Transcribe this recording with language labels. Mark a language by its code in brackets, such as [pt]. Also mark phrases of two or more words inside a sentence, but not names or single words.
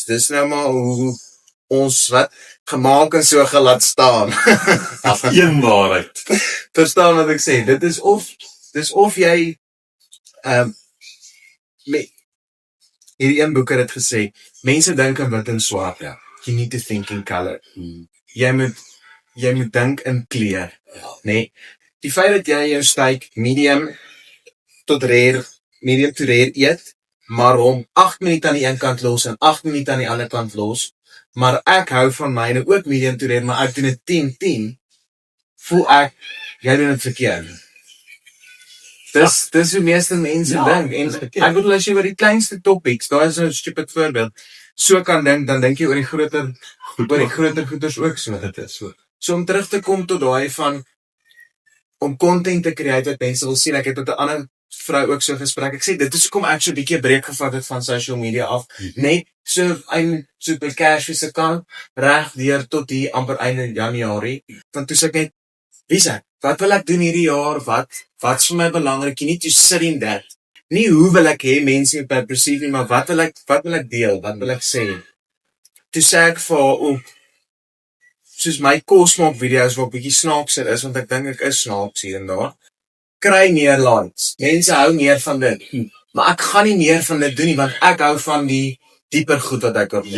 [af] Dis nou maar hoe ons wat gemaak en so gelaat staan. As een waarheid. Verstaan wat ek sê? Dis of jy hierdie een boek het dit gesê, mense dink in wit en swart. Ja. [en] You need to think in color. [af] Jy moet dink in kleur, nee. Die feit dat jy jou steak [en] medium to rare [af] eet, maar hom 8 minute aan die een kant los en 8 minute aan die ander kant los, maar ek hou van myne ook [en] medium to rare, [af] maar ek doen dit 10-10, voel ek, jy doen dit verkeerd. Dis hoe meeste mense dink, en ek bedoel as jy oor die kleinste topics, daar is nou 'n stupid voorbeeld, so kan dink, dan dink jy oor die groter goeders ook so. Dit is so. So om terug te kom tot daai van, om content te create wat mense wil sien, ek het met 'n ander vrou ook so gesprek, ek sê, dit is hoekom ek so 'n bietjie 'n breek gevat het van [en] social media [af] af, net so by Cashfees account, reg deur tot hier amper einde Januarie, want toe sê ek net, wie sê, wat wil ek doen hierdie jaar, wat's vir my belangrik, nie [en] to sit in that, [af] nie hoe wil ek hê mense moet my perceive nie, maar wat wil ek deel, wat wil ek sê, toe sê ek vir haar ook, soos my kosmaak video's wat bietjie snaakser is, want ek dink ek is snaaks hier en daar, kry meer likes, mense hou meer van dit, maar ek gaan nie meer van dit doen nie, want ek hou van die dieper goed wat ek wil doen.